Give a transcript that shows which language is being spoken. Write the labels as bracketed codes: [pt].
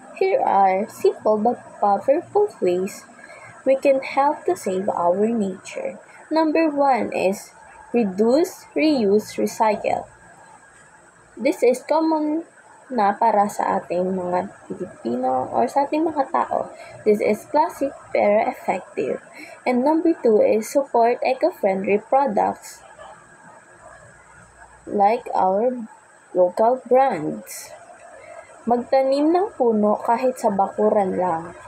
[en] Here are simple but powerful ways we can help to save our nature. Number 1 is reduce, reuse, recycle. This is common [tl] na para sa ating mga Pilipino or sa ating mga tao. [en] This is classic pero effective. And number 2 is support eco-friendly products like our local brands. [tl] Magtanim ng puno kahit sa bakuran lang.